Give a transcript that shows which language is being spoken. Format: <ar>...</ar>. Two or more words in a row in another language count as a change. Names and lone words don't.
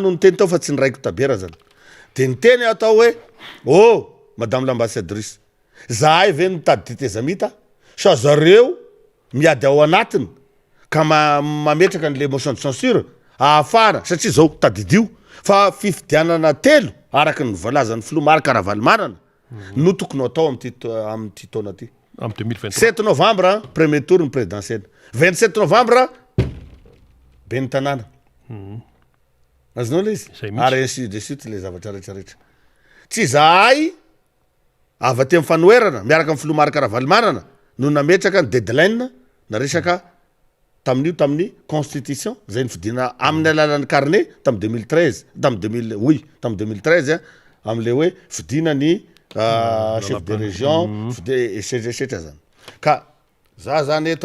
<mg>no ny teny tao fa tsy ny raiko Tabera zany de ny teny atao hoe</mg> <fr>madame l'ambassadrice</fr> <mg>zahay ve mitady teteza mita sa zareo miady ao anatiny ka mametraka n'le</mg> <fr>motion de censure</fr> <mg>ahafara satria zao tadidio fa fifidianana telo araky ny voalazan'ny Filomarka Ravalomanana no tokony atao am'ty taona ty am 2023 7 novembre</mg> <fr>premier tour</fr> <mg>ny présidentielle 27 novembre ben'ny tanàna azonao le izy ary ainsi</mg> <fr>de suite</fr> <mg>le zavatra rehetrarehetra tsy zahay avy aty amin'ny fanoerana miaraka amin'ny Filomarka Ravalomanana no nametraka ny deadline na resaka tamin'ny constitution zay ny fidina amin'ny alalan'ny carnet tamy 2013 tamy 2013 am'le hoe fidina ny</mg> <fr>chef de région</fr> <mg>esetra zany ka za zany eto</mg>